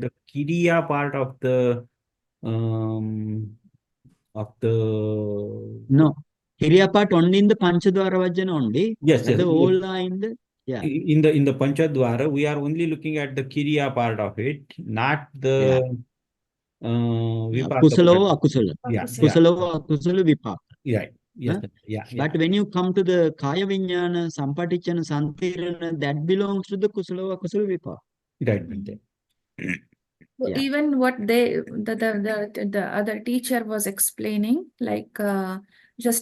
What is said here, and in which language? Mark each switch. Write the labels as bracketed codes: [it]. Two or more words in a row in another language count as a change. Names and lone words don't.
[en] at the kiriya part um of the No, Kiriya part only in the [pi] Panchadwara Vajjana [en] only. yes, yes. Other all are in the yeah, In the Panchadwara, we are only looking at the kiriya part of it, not yeah. the vipaka Kusala part. or akusala. Yeah, Akusala. yeah, Kusala or [pi] akusala vipaka. [en] right. Yes, Huh? yeah, yeah. But when you come to the [pi] Kaya Vijnana, Sampatichana, Santirana, [en] that belongs to the Kusala or [pi] akusala vipaka. [en] Right, Bhante. So Yeah. even what the other teacher was explaining, like just